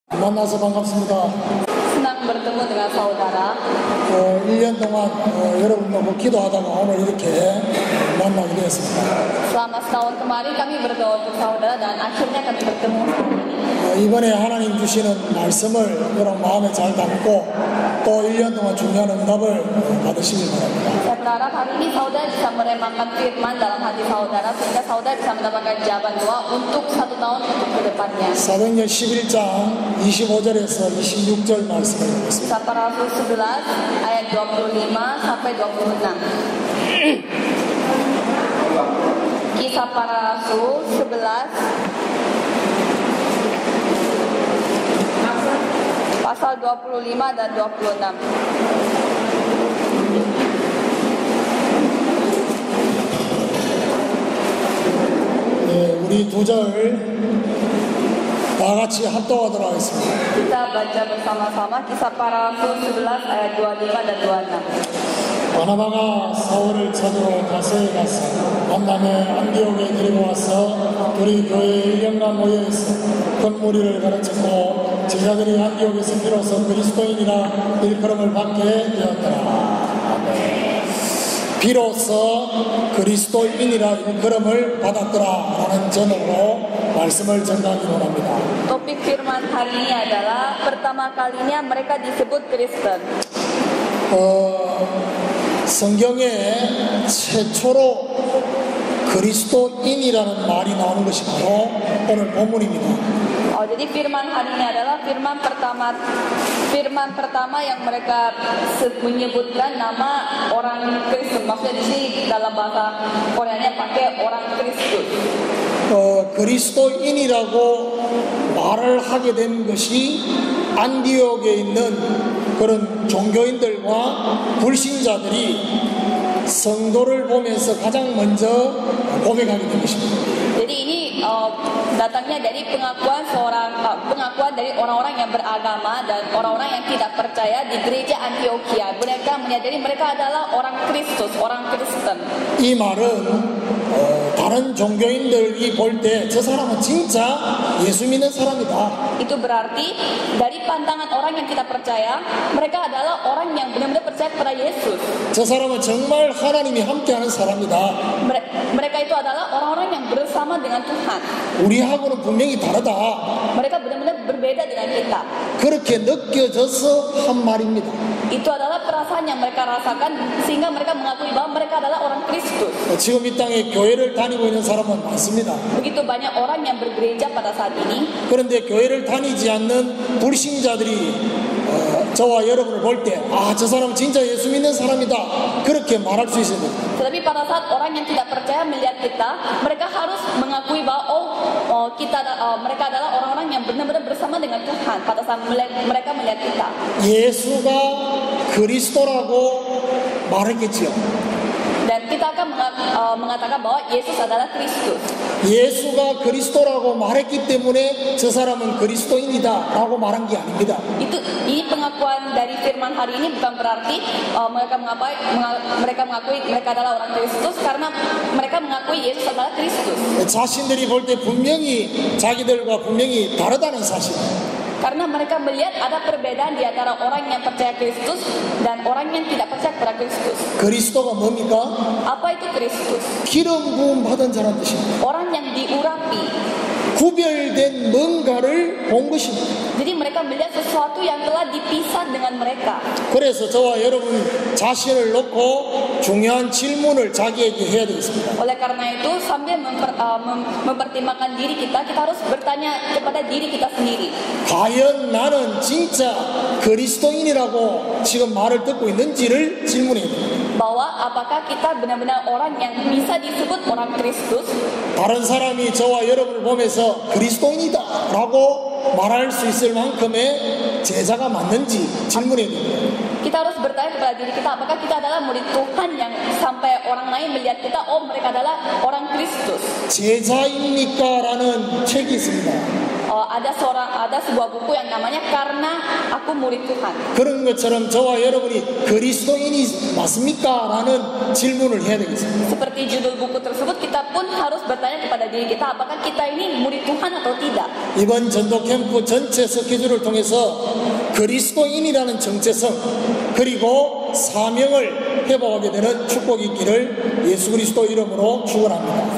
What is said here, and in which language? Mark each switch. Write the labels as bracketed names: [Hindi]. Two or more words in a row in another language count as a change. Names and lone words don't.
[Korean] 만나서 반갑습니다. [Indonesian] Senang bertemu dengan saudara. [Korean] 1년 동안 여러분과 기도하다가 오늘 이렇게 만나게 되었습니다. [Indonesian] Selama setahun kemarin kami berdoa untuk saudara dan akhirnya kami bertemu hari ini. [Korean] 이번에 하나님 주시는 말씀을 여러분 마음에 잘 담고 또 1년 동안 중요한 응답을 받으시길 바랍니다. [Indonesian] Saya berharap hari ini saudara bisa meremakan firman dalam hati saudara sehingga saudara bisa mendapatkan jawaban doa untuk 1 tahun untuk kedepannya. [Korean] 사도행전 11장 25절에서 26절 말씀을 읽겠습니다. [Indonesian] Kisah Para Rasul 11 ayat 25 sampai 26. Kisah Para Rasul 11 pasal 25 dan 26. [Korean] 우리 두 절 다 같이 합독하도록 하겠습니다. [Indonesian] Kita baca bersama-sama Kisah Para Rasul 11 ayat 25 dan 26. [Korean] 바나바가 사울을 찾으러 다세에 가서 만남에 안디옥에 데리고 와서 둘이 교회에 1년간 모여있어 큰 무리를 가르쳤고 제자들이 안디옥에서 비로소 그리스도인이라 일컬음을 받게 되었더라. 아멘. 비로소 그리스도인이라 일컬음을 받았더라 라는 제목으로 말씀을 전하기 원합니다. [Indonesian] Topik firman hari ini adalah pertama kalinya mereka disebut Kristen. [Korean] 성경에 최초로 그리스도인이라는 말이 나오는 것이 바로 오늘 본문입니다. [Indonesian] Jadi firman hari ini adalah firman pertama yang mereka menyebutkan nama orang Kristen. Maksudnya di sini dalam bahasa Koreanya pakai orang Kristus. [Korean] 그리스도인이라고 말을 하게 된 것이 안디옥에 있는 그런 종교인들과 불신자들이 성도를 보면서 가장 먼저 고백하게 된 것입니다. [Indonesian] Jadi ini datangnya dari pengakuan dari orang-orang yang beragama dan orang-orang yang tidak percaya di gereja Antioquia. Mereka menyadari mereka adalah orang Kristus, orang Kristen. [Korean] 이 말은 다른 종교인들이 볼 때 저 사람은 진짜 예수 믿는 사람이다. [Indonesian] Itu berarti dari pandangan orang yang tidak percaya, mereka adalah orang yang benar-benar percaya kepada Yesus. [Korean] 저 사람은 정말 하나님이 함께하는 사람이다. [Indonesian] Mereka itu adalah orang-orang yang bersama dengan Tuhan. [Korean] 우리하고는 분명히 다르다. [Indonesian] Mereka benar-benar berbeda dengan kita. [Korean] 그렇게 느껴져서 한 말입니다. [Indonesian] Itu adalah perasaan yang mereka rasakan sehingga mereka mengakui bahwa mereka adalah orang Kristus. [Korean] 지금 이 땅에 교회를 다니고 있는 사람은 많습니다. [Indonesian] Begitu banyak orang yang bergereja pada saat ini. [Korean] 그런데 교회를 다니지 않는 불신자들이 저와 여러분을 볼 때 저 사람은 진짜 예수 믿는 사람이다 그렇게 말할 수 있어야 됩니다. [Indonesian] Tetapi pada saat orang yang tidak percaya melihat kita, mereka harus mengakui bahwa mereka adalah orang-orang yang benar-benar bersama dengan Tuhan pada saat mereka melihat kita. [Korean] 예수가 그리스도라고 말했겠지요. [Indonesian] Dan kita akan mengatakan bahwa Yesus adalah Kristus. [Korean] 예수가 그리스도라고 말했기 때문에 저 사람은 그리스도인이다라고 말한 게 아닙니다. [Indonesian] Ini pengakuan dari firman hari ini bukan berarti mereka mengakui mereka adalah orang Kristus karena mereka mengakui Yesus adalah Kristus. [Korean] 자신들이 볼 때 분명히 자기들과 분명히 다르다는 사실. [Indonesian] Karena mereka melihat ada perbedaan di antara orang yang percaya Kristus dan orang yang tidak percaya kepada Kristus. [Korean] 그리스도가 뭡니까? [Indonesian] Apa itu Kristus? [Korean] 기름 부음 받은 자란 뜻입니다. [Indonesian] Orang yang diurapi. [Korean] 구별된 뭔가를 본 것입니다. [Indonesian] Jadi mereka melihat sesuatu yang telah dipisah dengan mereka. [Korean] 그래서 저와 여러분 자신을 놓고 중요한 질문을 자기에게 해야 되겠습니다. [Indonesian] Oleh karena itu sambil mempertimbangkan diri kita harus bertanya kepada diri kita sendiri. [Korean] 과연 나는 진짜 그리스도인이라고 지금 말을 듣고 있는지를 질문해야 됩니다. [Indonesian] Bahwa apakah kita benar-benar orang yang bisa disebut orang Kristus? [Korean] 다른 사람이 저와 여러분을 보면서 그리스도인이다라고 말할 수 있을 만큼의 제자가 맞는지 질문해야 됩니다. [Indonesian] Kita harus bertanya kepada diri kita, apakah kita adalah murid Tuhan yang sampai orang lain melihat kita, mereka adalah orang Kristus. [Korean] 제자입니까? 라는 책이 있습니다. [Indonesian] ada sebuah buku yang namanya Karena Aku Murid Tuhan. [Korean] 그런 것처럼 저와 여러분이 그리스도인이 맞습니까? 라는 질문을 해야 되겠습니다. [Indonesian] Seperti judul buku tersebut, kita pun harus bertanya kepada diri kita, apakah kita ini murid Tuhan atau tidak. [Korean] 이번 전도 캠프 전체 스케줄을 통해서 그리스도인이라는 정체성 그리고 사명을 회복하게 되는 축복이 있기를 예수 그리스도 이름으로 축원합니다.